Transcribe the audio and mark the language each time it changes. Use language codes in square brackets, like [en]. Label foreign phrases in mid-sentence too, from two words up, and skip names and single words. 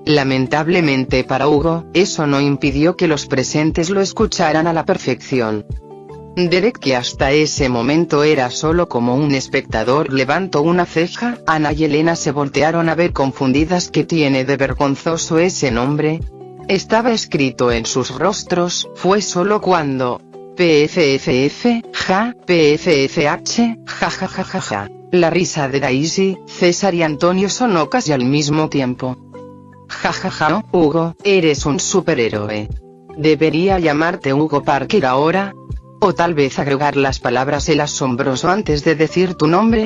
[es] Lamentablemente para Hugo, eso no impidió que los presentes lo escucharan a la perfección. Derek, que hasta ese momento era solo como un espectador, levantó una ceja. Ana y Elena se voltearon a ver confundidas. ¿Qué tiene de vergonzoso ese nombre? Estaba escrito en sus rostros. Fue solo cuando PFFF, ja, PFFH, ja ja ja ja ja. La risa de Daisy, César y Antonio sonó casi al mismo tiempo. Ja ja ja, no, Hugo, eres un superhéroe. ¿Debería llamarte Hugo Parker ahora? O tal vez agregar las palabras el asombroso antes de decir tu nombre.